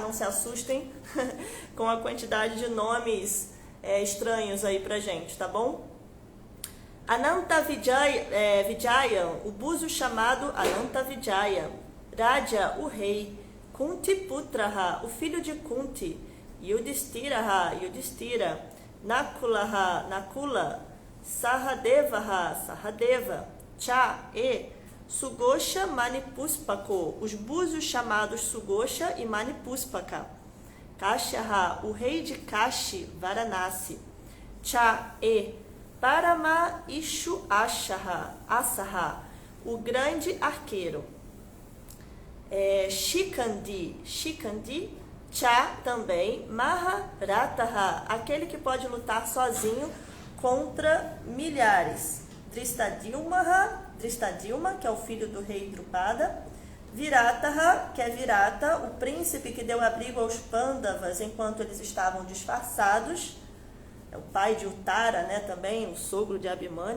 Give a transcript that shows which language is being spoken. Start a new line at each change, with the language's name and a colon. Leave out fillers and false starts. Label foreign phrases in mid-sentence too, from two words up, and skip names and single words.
Portuguese: Não se assustem com a quantidade de nomes estranhos aí pra gente, tá bom? Ananta Vijaya, o búzio chamado Ananta Vijaya, Raja, o rei,
Sanskrit: कुन्ती पुत्रः,
Portuguese: o filho de Kunti, Yudhishthiraha, Yudhishthira, Nakula, Sahadevaha, Sahadeva, Cha, Sugosha, Manipuspako, os búzios chamados Sugosha e Manipuspaka, Kashaha, o rei de Kashi, Varanasi, Cha,
Sanskrit: परम इषु आसः,
Portuguese: o grande arqueiro, Shikandi, Cha também, Maharataha, aquele que pode lutar sozinho contra milhares, Dristadilma, que é o filho do rei Drupada, Virataha, que é Virata, o príncipe que deu abrigo aos Pandavas enquanto eles estavam disfarçados, é o pai de Uttara, né, também, o sogro de Abhimanyu.